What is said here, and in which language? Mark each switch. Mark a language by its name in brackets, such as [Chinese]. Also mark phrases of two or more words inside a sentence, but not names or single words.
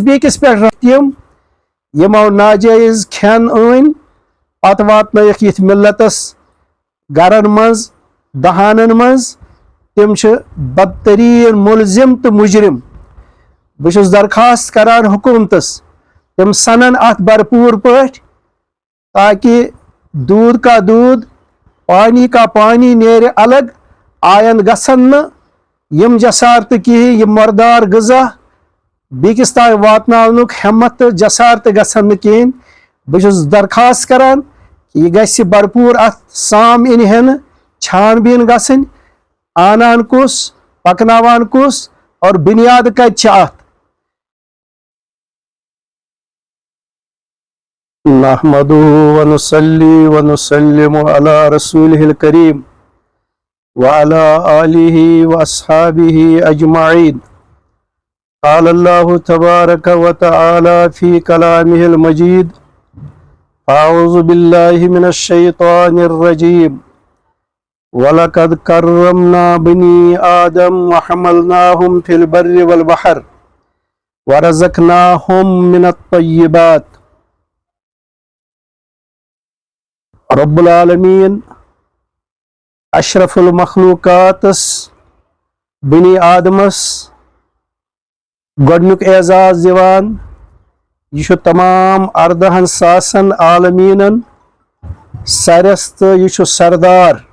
[Kashmiri] بیٚکِس پٮ۪ٹھ تِم یِمو ناجٲیز کھٮ۪ن أنۍ پتہٕ واتنٲیِکھ یِتھ ملتس گرن منٛز دہانن منٛز تِم چھِ بدتریٖن مُلزِم تہٕ مُجرم بہٕ چھُس درخواست کران حکوٗمتس تِم سنن اتھ بھرپوٗر پٲٹھۍ تاکہِ [Urdu] دودھ کا دودھ پانی کا پانی [Kashmiri] نیرِ الگ آیند گژھن نہٕ یِم جسارتہٕ کِہیٖنۍ یِم مردار غذا بیٚکِس تام واتناونُک ہٮ۪مت تہٕ جسارتہٕ گژھن نہٕ کِہیٖنۍ بہٕ چھُس درخواست کران کہِ یہِ گژھِ بھرپوٗر اتھ سام یِنہِ ہٮ۪نہٕ چھان بیٖن گژھٕنۍ آنان کُس پکناوان کُس اور بُنیاد کتہِ چھِ اتھ [Arabic] نحمدُهُ ونصلي ونسلم على رسوله الكريم وعلى آله وأصحابه أجمعين قال الله تبارك وتعالى في كلامه المجيد أعوذ بالله من الشيطان الرجيم وَلَقَدْ كَرَّمْنَا بَنِي آدَمَ وَحَمَلْنَاهُمْ فِي الْبَرِّ وَالْبَحْرِ وَرَزَقْنَاهُمْ مِنَ الطَّيِّبَاتِ رب العالمین [Kashmiri] اشرف المخلوقاتس بنی آدمس گۄڈنیُک اعزاز دِوان یہِ چھُ تمام اردہن ساسن عالمیٖنن سرس تہٕ یہِ چھُ سردار